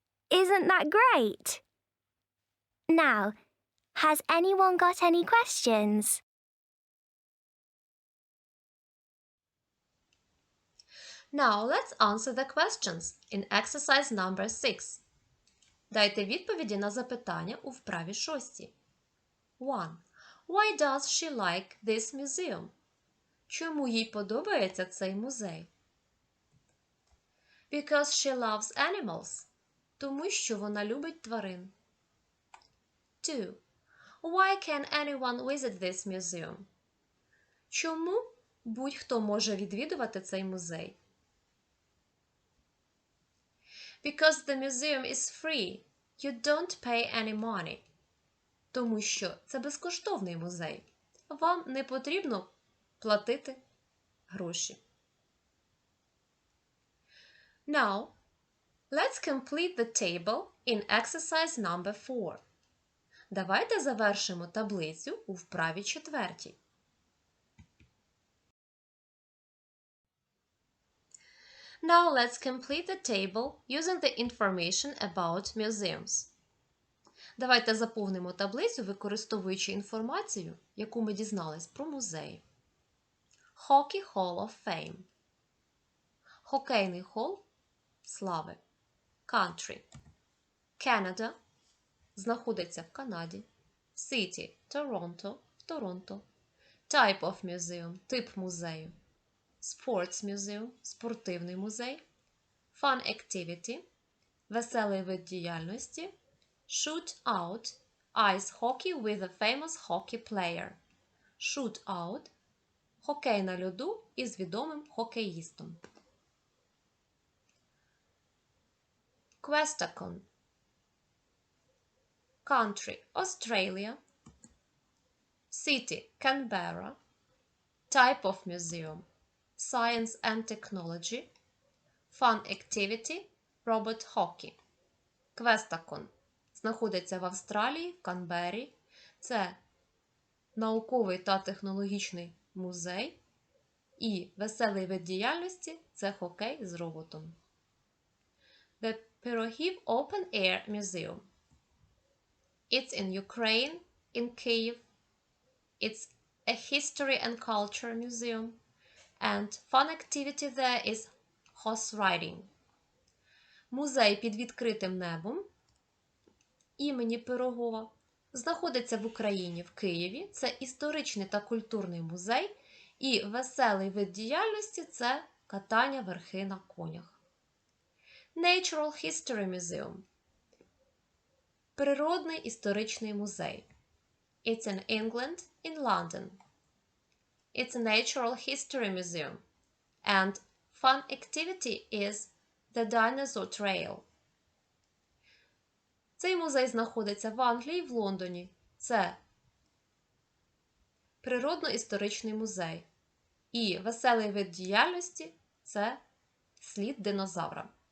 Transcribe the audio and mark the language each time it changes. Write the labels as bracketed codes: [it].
[en] Isn't that great? Now, has anyone got any questions? Now let's answer the questions in exercise number 6. [uk] Дайте відповіді на запитання у вправі 6. 1. [en] Why does she like this museum? [uk] Чому їй подобається цей музей? [en] Because she loves animals. [uk] Тому що вона любить тварин. 2. [en] Why can anyone visit this museum? [uk] Чому будь-хто може відвідувати цей музей? [en] Because the museum is free. You don't pay any money. [uk] Тому що це безкоштовний музей. Вам не потрібно платити гроші. [en] Now, let's complete the table in exercise number 4. [uk] Давайте завершимо таблицю у вправі 4. [en] Now let's complete the table using the information about museums. [uk] Давайте заповнимо таблицю, використовуючи інформацію, яку ми дізнались про музеї. [en] Hockey Hall of Fame. [uk] Хокейний хол слави. [en] Country. Canada. [uk] Знаходиться в Канаді. City. Toronto. В Торонто. [en] Type of museum. [uk] Тип музею. [en] Sports museum. [uk] Спортивний музей. [en] Fun activity. [uk] Веселий вид діяльності. [en] Shoot out. Ice hockey with a famous hockey player. Shoot out. [uk] Хокей на льоду із відомим хокеїстом. [en] Questacon. Country Australia. City Canberra. Type of museum Science and Technology. Fun activity Robot hockey. [uk] Questacon знаходиться в Австралії, в Канберрі. Це науковий та технологічний музей. І веселий вид діяльності – це хокей з роботом. [en] The Piroghiv Open Air Museum. It's in Ukraine, in Kyiv. It's a history and culture museum. And fun activity there is horse riding. [uk] Музей під відкритим небом імені Пирогова знаходиться в Україні, в Києві. Це історичний та культурний музей. І веселий вид діяльності – це катання верхи на конях. [en] Natural History Museum. [uk] Природний історичний музей. [en] It's in England, in London. It's a natural history museum. And fun activity is the dinosaur trail. [uk] Цей музей знаходиться в Англії, в Лондоні. Це природно-історичний музей. І веселий вид діяльності – це слід динозавра.